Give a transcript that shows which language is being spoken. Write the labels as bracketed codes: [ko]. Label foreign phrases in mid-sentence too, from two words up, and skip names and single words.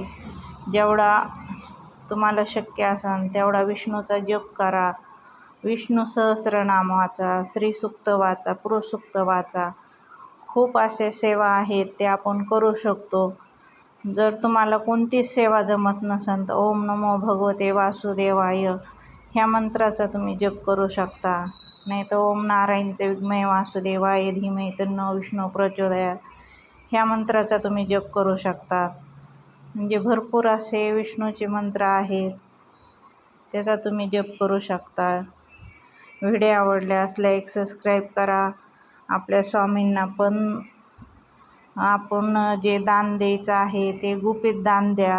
[mr] जेवढा तुम्हाला शक्य असेल तेवढा विष्णूचा जप करा. विष्णू सहस्त्रनाम वाचा, श्रीसूक्त वाचा, पुरुषसूक्त वाचा. खूप अशा सेवा आहेत त्या आपण करू शकतो. जर तुम्हाला कोणतीच सेवा जमत नसेल तर [sa] ओम नमो भगवते वासुदेवाय [mr] ह्या मंत्राचा तुम्ही जप करू शकता. नाही तर [sa] ओम नारायणचे विद्महे वासुदेवाय धीमहि तन्नो विष्णू प्रचोदयात [mr] ह्या मंत्राचा तुम्ही जप करू शकता. म्हणजे भरपूर असे विष्णूचे मंत्र आहेत, त्याचा तुम्ही जप करू शकता. व्हिडिओ आवडल्यास [en] like subscribe [mr] करा. आपल्या स्वामींना पण आपण जे दान द्यायचं आहे ते गुपित दान द्या.